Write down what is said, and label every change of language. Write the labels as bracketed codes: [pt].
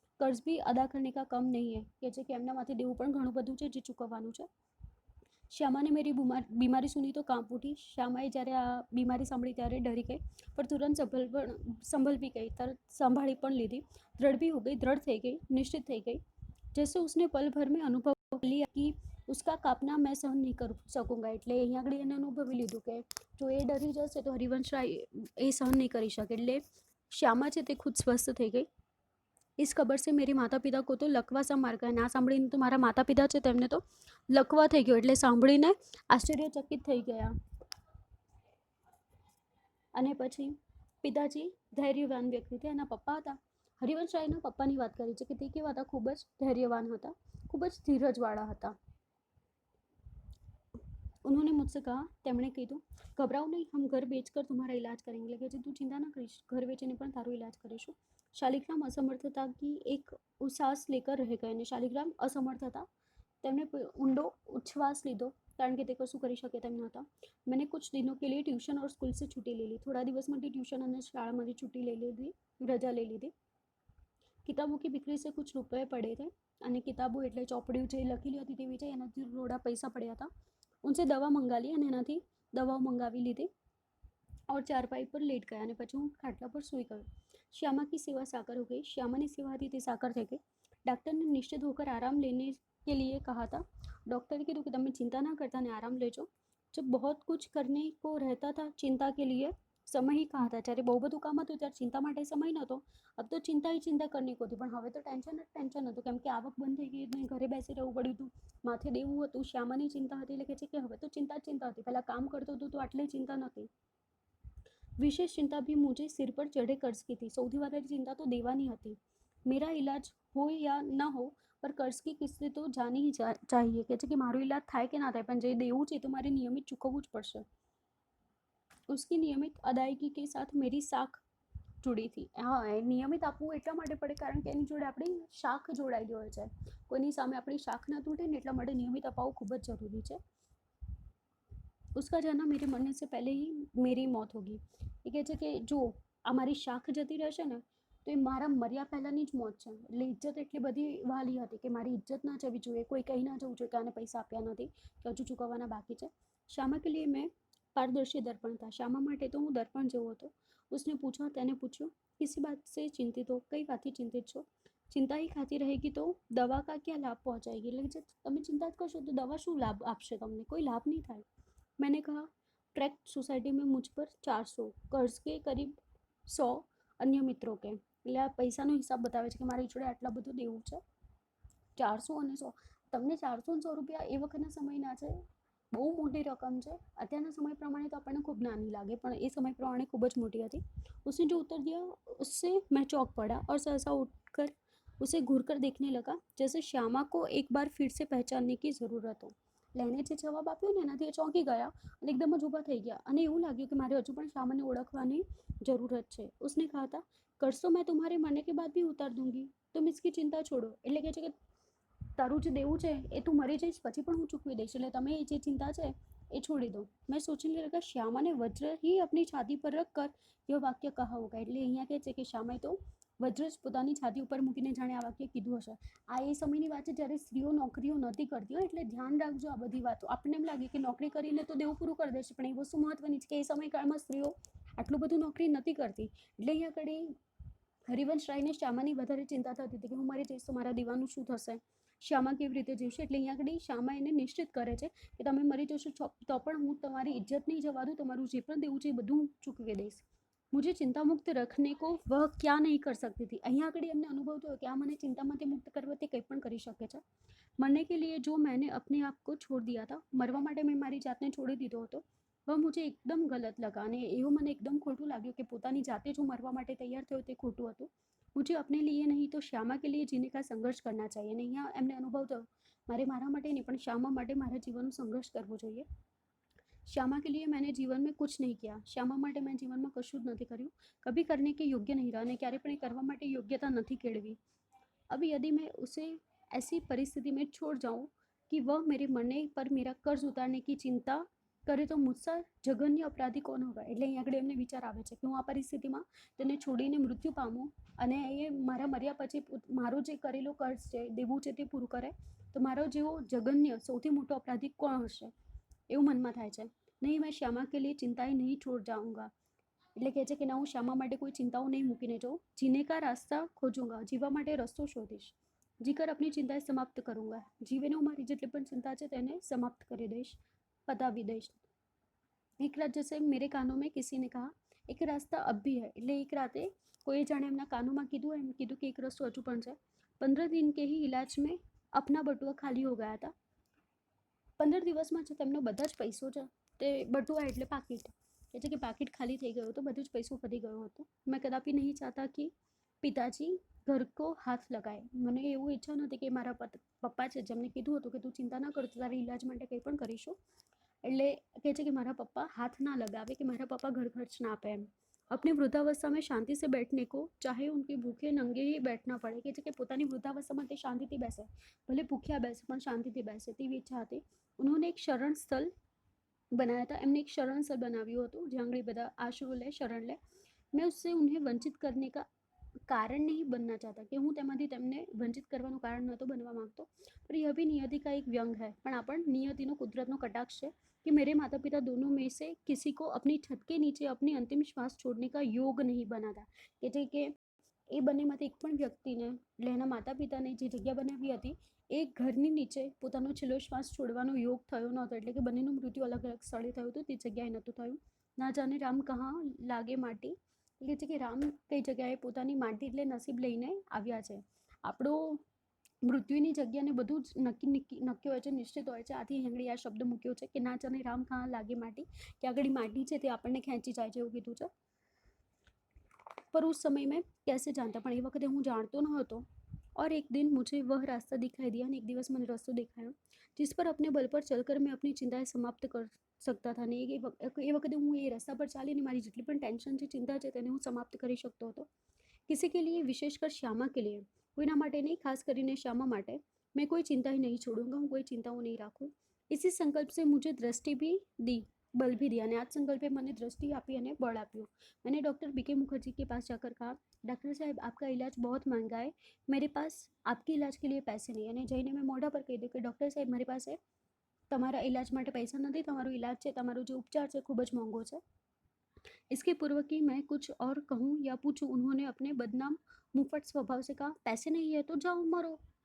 [hi] कर्ज भी अदा करने का कम नहीं है, [gu] કે છે કે એમનામાંથી દેવું પણ ઘણું બધું છે જે ચૂકવવાનું છે. [hi] શ્યામાને મેરી બીમારી સુની તો કાંપ ઉઠી. [gu] શ્યામાએ જ્યારે આ બીમારી સાંભળી ત્યારે ડરી ગઈ, પણ તુરંત [hi] સંભલ भी गई, [gu] તરત સંભાળી પણ લીધી. [hi] दृढ़ भी हो गई, [gu] दृढ़ થઈ ગઈ, નિશ્ચિત થઈ ગઈ. [hi] जैसे उसने पल भर में अनुभव लिया कि उसका कापना मैं सहन नहीं कर सकूंगा. [gu] એટલે અહીંયા આગળ એને અનુભવી લીધું કે જો એ ડરી જશે તો હરિવંશરાય એ સહન નહીં કરી શકે. એટલે શ્યામા છે તે ખુદ સ્વસ્થ થઈ ગઈ. [hi] इस खबर से मेरे माता पिता को तो लकवा सा मार गया. [gu] ના સાંભળીને તો મારા માતા પિતા છે તેમને તો લકવા થઈ ગયો, એટલે સાંભળીને આશ્ચર્યચકિત થઈ ગયા. અને પછી પિતાજી ધૈર્યવાન વ્યક્તિ હતા, એના પપ્પા હતા. હરિવંશરાયના પપ્પાની વાત કરી છે કે તે કેવા હતા, ખૂબ જ ધૈર્યવાન હતા, ખૂબ જ ધીરજવાળા હતા. [hi] उन्होंने मुझसे कहा, [gu] તેમણે કીધું, [hi] घबराओ नहीं, हम घर बेचकर तुम्हारा इलाज करेंगे. [gu] એટલે કે તું ચિંતા ના કરીશ, ઘર વેચીને પણ તારું ઇલાજ કરીશું. [hi] શાલિગ્રામ असमर्थता की एक उसास लेकर रह गए. [gu] અને શાલિગ્રામ અસમર્થ હતા, તેમણે ઊંડો ઉચ્છ્વાસ લીધો, કારણ કે તે કશું કરી શકે તેમ નહોતા. [hi] मैंने कुछ दिनों के लिए ट्यूशन और स्कूल से छुट्टी ले ली. [gu] થોડા દિવસ માટે ટ્યુશન અને શાળામાંથી છૂટી લઈ લીધી, રજા લઈ લીધી. [hi] કિતાબો की बिक्री से कुछ रुपए पड़े थे. [gu] અને કિતાબો એટલે ચોપડીઓ જે લખેલી હતી તે વેચાઈ, એનાથી થોડા પૈસા પડ્યા હતા. [hi] उनसे दवा मंगा ली [gu] અને એનાથી દવાઓ મંગાવી લીધી. [hi] और चारपाई पर लेट गया [gu] અને પછી હું ખાટલા પર સૂઈ ગયો. [hi] श्यामा की सेवा साकर हो गई. [gu] श्यामाની સેવાથી તે સાકર થઈ ગઈ. [hi] डॉक्टर ने निश्चित होकर आराम लेने के लिए कहा था. [gu] डॉक्टरे કીધું કે તમે ચિંતા ના કરતા ને આરામ લેજો. [hi] जब बहुत कुछ करने को रहता था चिंता के लिए समय ही कहा था. [gu] જ્યારે બહુ બધું કામ હતું ત્યારે ચિંતા માટે સમય નહોતો. [hi] अब तो चिंता ही चिंता करने को थी, [gu] પણ હવે તો ટેન્શન હતું, કેમ કે આવક બંધ થઈ ગઈ એટલે ઘરે બેસી રહેવું પડ્યું હતું, માથે દેવું હતું. શ્યામાની ચિંતા હતી, એટલે કે છે કે હવે તો ચિંતા હતી. પહેલા કામ કરતો હતો તો આટલી ચિંતા નહોતી. [hi] विशेष चिंता भी मुझे सिर पर चढ़े कर्ज की थी. [gu] સૌથી વધારે ચિંતા તો દેવાની હતી. [hi] मेरा इलाज हो या न हो पर कर्ज की किस्तें तो जानी ही चाहिए. [gu] કે છે કે મારો ઇલાજ થાય કે ના થાય પણ જે દેવું છે તો મારે નિયમિત ચૂકવવું જ પડશે. [hi] उसकी नियमित अदायगी के साथ मेरी साख जुड़ी थी. [gu] હા, એ નિયમિત આપવું એટલા માટે પડે કારણ કે એની જોડે આપણી શાખ જોડાયેલી હોય છે. કોઈની સામે આપણી શાખ ના તૂટે ને એટલા માટે નિયમિત અપાવવું ખૂબ જ જરૂરી છે. [hi] उसका जाना मेरे मरने से पहले ही मेरी मौत होगी. [gu] એ કહે છે કે જો આ મારી શાખ જતી રહેશે ને તો એ મારા મર્યા પહેલાંની જ મોત છે. એટલે ઇજ્જત એટલી બધી વાલી હતી કે મારી ઇજ્જત ના જવી જોઈએ, કોઈ કહી ના જવું જોઈએ કે આને પૈસા આપ્યા નથી, કે હજુ ચૂકવવાના બાકી છે. [hi] श्यामा के लिए मैं पारदर्शी दर्पण था. [gu] श्यामा માટે તો હું દર્પણ જેવો હતો. [hi] उसने पूछा, [gu] તેને પૂછ્યું, [hi] किसी बात से चिंतित हो, [gu] કઈ વાતથી ચિંતિત છો. [hi] चिंता ही खाती रहेगी तो दवा का क्या लाभ पहुंचाएगी. [gu] એટલે તમે ચિંતા જ કરશો તો દવા શું લાભ આપશે તમને, કોઈ લાભ નહીં થાય. [hi] मैंने कहा, ट्रैक्ट सोसाइटी में मुझ पर 400 कर्ज के करीब 100 अन्य मित्रों के. [gu] એટલે આ પૈસાનો હિસાબ બતાવે છે કે મારી જોડે આટલા બધું દેવું છે. 400 અને 100, તમને 400 અને 100 રૂપિયા એ વખતના સમયના છે, બહુ મોટી રકમ છે. અત્યારના સમય પ્રમાણે તો આપણને ખૂબ નાની લાગે પણ એ સમય પ્રમાણે ખૂબ જ મોટી હતી. [hi] उसने जो उत्तर दिया उससे मैं चौंक पड़ा और सहसा उठकर उसे घूर कर देखने लगा जैसे श्यामा को एक बार फिर से पहचानने की ज़रूरत हो. [gu] એટલે એને જે જવાબ આપ્યો ને એનાથી એ ચોંકી ગયા અને એકદમ જ ઊભા થઈ ગયા અને એવું લાગ્યું કે મારે હજુ પણ શ્યામાને ઓળખવાની જરૂરત છે. [hi] उसने कहा था, कर्ज तो मैं तुम्हारे मरने के बाद भी उतार दूंगी, तुम इसकी चिंता छोड़ो. [gu] એટલે કે છે કે તારું જે દેવું છે એ તું મરી જઈશ પછી પણ હું ચૂકવી દઈશ, એટલે તમે એ જે ચિંતા છે એ છોડી દો. [hi] મેં સોચने लगा श्यामा ने वज्र ही अपनी छाती पर रख कर यह वाक्य कहा होगा. [gu] એટલે અહીંયા કહે છે કે શ્યામાએ તો વજ્ર જ પોતાની છાતી ઉપર મૂકીને જાણે આ વાક્ય કીધું હશે. આ એ સમયની વાત છે જ્યારે સ્ત્રીઓ નોકરીઓ નહોતી કરતી હોય, એટલે ધ્યાન રાખજો આ બધી વાતો. આપણને એમ લાગે કે નોકરી કરીને તો દેવું પૂરું કરી દેશે, પણ એ વસ્તુ મહત્વની છે કે એ સમયકાળમાં સ્ત્રીઓ આટલું બધું નોકરી નહોતી કરતી. એટલે અહીંયા આગળ હરિવંશરાયને શ્યામાની વધારે ચિંતા થતી હતી કે હું મરી જઈશ તો મારા દીવાનું શું થશે, શ્યામા કેવી રીતે જીવશે. એટલે અહીંયા આગળ શ્યામા એને નિશ્ચિત કરે છે કે તમે મરી જશો તો પણ હું તમારી ઇજ્જત નહીં જવા દઉં, તમારું જે પણ દેવું છે એ બધું ચૂકવી દઈશ. [hi] मुझे चिंता मुक्त रखने को वह क्या नहीं कर सकती थी. [gu] અહીંયા આગળ એમને અનુભવ થયો કે આ મને ચિંતામાંથી મુક્ત કરવાથી કંઈ પણ કરી શકે છે. [hi] मरने के लिए जो मैंने अपने आप को छोड़ दिया था, [gu] મરવા માટે મેં મારી જાતને છોડી દીધો હતો, [hi] वह मुझे एकदम गलत लगा. [gu] અને એવું મને એકદમ ખોટું લાગ્યું કે પોતાની જાતે જ હું મરવા માટે તૈયાર થયો તે ખોટું હતું. [hi] मुझे अपने लिए नहीं तो श्यामा के लिए जीने का संघर्ष करना चाहिए. [gu] અને અહીંયા એમને અનુભવ થયો મારે મારા માટે નહીં પણ શ્યામા માટે મારા જીવનનો સંઘર્ષ કરવો જોઈએ. [hi] श्यामा के लिए मैंने जीवन में कुछ नहीं किया. [gu] श्यामा માટે મેં જીવનમાં કશું જ નથી કર્યું. [hi] કભી કરને કે યોગ્ય નહીં રહ્યા [gu] અને ક્યારે પણ એ કરવા માટે યોગ્યતા નથી કેળવી. [hi] अभी यदि मैं उसे ऐसी परिस्थिति में छोड़ जाऊं कि वह मेरे मरने पर मेरा कर्ज उतारने की चिंता करे तो मुझसे जघन्य अपराधी કોણ હોગા. [gu] એટલે અહીં આગળ એમને વિચાર આવે છે કે હું આ પરિસ્થિતિમાં તેને છોડીને મૃત્યુ પામું અને એ મારા મર્યા પછી મારું જે કરેલું કર્જ છે દેવું છે તે પૂરું કરે તો મારો જેવો જઘન્ય સૌથી મોટો અપરાધી કોણ હશે એવું મનમાં થાય છે. [hi] નહીં મેં શ્યામા કે લીએ ચિંતાએ નહીં છોડ જાઉંગા. [gu] એટલે કહે છે કે ના હું શ્યામા માટે કોઈ ચિંતાઓ નહીં મૂકીને જાઉં. [hi] જીને કા રાસ્તા ખોજુંગા. [gu] જીવવા માટે રસ્તો શોધીશ. [hi] જીકર अपनी चिंताएं समाप्त करूंगा. जीवन में हमारी जितनी पण चिंता है તેને समाप्त [gu] કરી દઈશ, પતાવી દઈશ. [hi] એક રાત જैसे मेरे कानों में किसी ने कहा एक रास्ता अब भी है. [gu] એટલે એક રાતે કોઈ જાણે એમના કાનોમાં કીધું કે એક રસ્તો હજુ પણ છે. [hi] 15 दिन के ही इलाज में अपना बटुआ खाली हो गया था. [gu] 15 દિવસમાં છે તેમનો બધા જ પૈસો છે તે બટુઆ એટલે પાકીટ એટલે કે પાકીટ ખાલી થઈ ગયું હતું. બધું જ પૈસો પતી ગયો હતો. [hi] મેં કદાપી નહીં ચાહતા કે પિતાજી ઘર કો હાથ લગાય. [gu] મને એવું ઈચ્છા નથી કે મારા પપ્પા છે જેમને કીધું હતું કે તું ચિંતા ના કરતો તારી ઈલાજ માટે કંઈ પણ કરીશું. એટલે કહે છે કે મારા પપ્પા હાથ ના લગાવે કે મારા પપ્પા ઘર ખર્ચ ના આપે એમ. [hi] अपनी वृद्धावस्था में शांति से बैठने को चाहे उनके भूखे नंगे ही बैठना पड़े. [gu] કે છે કે પોતાની વૃદ્ધાवस्थામાં તે શાંતિથી બેસે, ભલે ભૂખ્યા બેસે પણ શાંતિથી બેસે તેવી ઈચ્છા હતી. [hi] उन्होंने एक शरण स्थल बनाया था. [gu] એમને એક શરણ સ્થળ બનાવ્યું હતું જ્યાં આગળ બધા આશરો લે, શરણ લે. [hi] मैं उससे उन्हें वंचित करने का कारण नहीं बनना चाहता [gu] કે હું તેમાંથી તેમને વંચિત કરવાનું કારણ નહોતો બનવા માંગતો. [hi] पर यह भी नियति का एक व्यंग है. [gu] પણ આ પણ નિયતિનો કુદરતનો કટાક્ષ છે [hi] कि मेरे माता पिता दोनों में से किसी को अपनी छत के नीचे अपनी अंतिम श्वास छोड़ने का योग नहीं बना था. [gu] એટલે કે એ બંનેમાંથી એક પણ વ્યક્તિને એટલે એના માતા પિતાને જે જગ્યા બનાવી હતી એ ઘરની નીચે પોતાનો છેલ્લો શ્વાસ છોડવાનો યોગ થયો નહોતો. એટલે કે બંનેનું મૃત્યુ અલગ અલગ સ્થળે થયું હતું, તે જગ્યાએ નહોતું થયું. [hi] ના જાણે રામ કહા લાગે માટી. [gu] એટલે છે કે રામ કઈ જગ્યાએ પોતાની માટી એટલે નસીબ લઈને આવ્યા છે. આપણો મૃત્યુની જગ્યાને બધું જ નક્કી હોય છે, નિશ્ચિત હોય છે. આથી આગળ આ શબ્દ મૂક્યો છે કે [hi] ના જાણે રામ કહા લાગે માટી, [gu] કે આગળ માટી છે તે આપણને ખેંચી જાય છે એવું કીધું છે. [hi] पर उस समय में कैसे जानता, [gu] પણ એ વખતે હું જાણતો ન હતો. [hi] और एक दिन मुझे वह रास्ता दिखाई दिया. एक दिवस [gu] મને રસ્તો દેખાયો [hi] जिस पर अपने बल पर चलकर मैं अपनी चिंताएं समाप्त कर सकता था. [gu] ને એ વખતે હું એ રસ્તા પર ચાલીને મારી જેટલી પણ ટેન્શન છે, ચિંતા છે તેને હું સમાપ્ત કરી શકતો હતો. [hi] किसी के लिए विशेषकर श्यामा के लिए, [gu] કોઈના માટે નહીં, ખાસ કરીને શ્યામા માટે [hi] मैं कोई चिंता ही नहीं छोड़ूंगा. [gu] હું કોઈ ચિંતાઓ નહીં રાખું. [hi] इसी संकल्प से मुझे दृष्टि भी दी, बल भी दिया. [gu] અને આ સંકલ્પે મને દૃષ્ટિ આપી અને બળ આપ્યું. [hi] मैंने डॉक्टर बीके मुखर्जी के पास जाकर कहा डॉक्टर साहब आपका इलाज बहुत महंगा है, मेरे पास आपके इलाज के लिए पैसे नहीं. [gu] અને જઈને મેં મોઢા પર કહી દીધું કે ડૉક્ટર સાહેબ મારી પાસે તમારા इलाज માટે પૈસા નથી, તમારો इलाज છે, તમારો જે ઉપચાર છે ખૂબ જ મોંઘો છે. [hi] इसके पूर्व कि मैं कुछ और कहूँ या पूछूं, उन्होंने अपने बदनाम मुफ्फट स्वभाव से कहा पैसे नहीं है तो जाओ मरो.